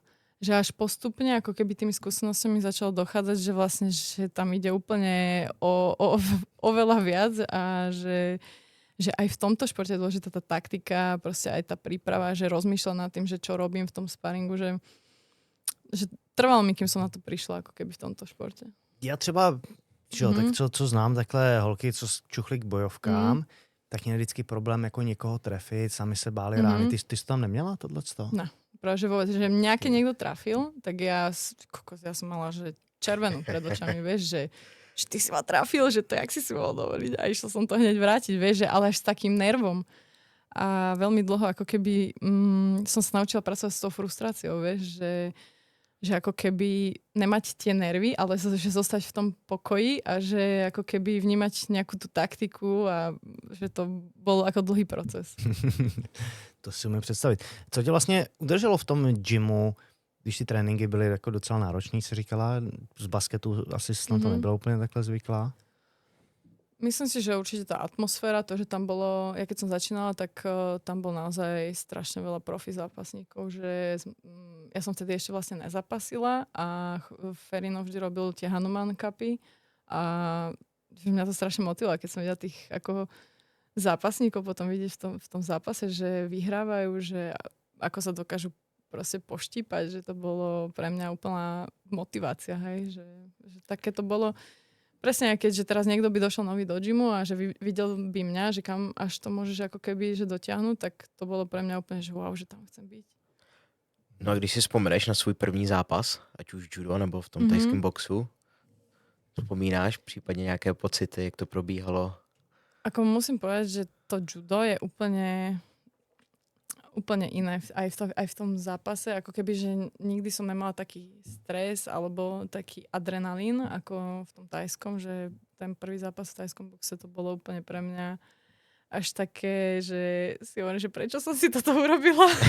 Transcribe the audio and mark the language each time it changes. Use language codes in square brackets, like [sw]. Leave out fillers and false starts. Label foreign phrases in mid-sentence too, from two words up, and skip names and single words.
[sk] Že až postupne, ako keby tými skúsenostiami začalo dochádzať, že vlastne, že tam ide úplne o veľa viac a že aj v tomto športe je dôležitá tá taktika, proste aj tá príprava, že rozmýšľam nad tým, že čo robím v tom sparingu, že trvalo mi, kým som na to prišla, ako keby v tomto športe. [cs] Já třeba, tak co znám takhle holky, co čuchly k bojovkám, tak měli vždycky problém jako někoho trefit, sami se báli rány. Ty jsi to tam neměla, tohleto? Ne. [sk] Práve, že vôbec, že mňa keď niekto trafil, tak ja som mala, že červenú pred očami, vieš, že ty si ma trafil, že to jak si mohol dovoliť a išla som to hneď vrátiť, vieš, že ale až s takým nervom. A veľmi dlho ako keby som sa naučila pracovať s tou frustráciou, vieš, že ako keby nemať tie nervy, ale že zostať v tom pokoji a že ako keby vnímať nejakú tú taktiku a že to bol ako dlhý proces. [cs] To si umím představit. Co tě vlastně udrželo v tom gymu, když ty tréninky byly jako docela náročný, si říkala? Z basketu asi na to nebyla úplně takhle zvyklá? [sk] Myslím si, že určite tá atmosféra, to, že tam bolo, ja keď som začínala, tak tam bol naozaj strašne veľa profi zápasníkov, že ja som vtedy ešte vlastne nezapasila a Ferino vždy robil tie Hanuman Cupy a že mňa to strašne motivovalo, keď som videla tých ako zápasníkov potom vidieť v tom zápase, že vyhrávajú, že ako sa dokážu proste poštípať, že to bolo pre mňa úplná motivácia, hej, že také to bolo. Presne, keďže teraz niekto by došel nový do gymu a že videl by mňa, že kam až to môžeš ako keby že dotiahnuť, tak to bolo pre mňa úplne, že wow, že tam chcem byť. [cs] No a když si vzpomeneš na svůj první zápas, ať už judo nebo v tom tajském boxu, vzpomínáš případně nějaké pocity, jak to probíhalo? [sk] Ako musím povedať, že to judo je úplne iné aj v tom zápase, ako keby, že nikdy som nemala taký stres alebo taký adrenalín ako v tom tajskom, že ten prvý zápas v tajskom boxe to bolo úplne pre mňa až také, že si hovorím, že prečo som si toto urobila?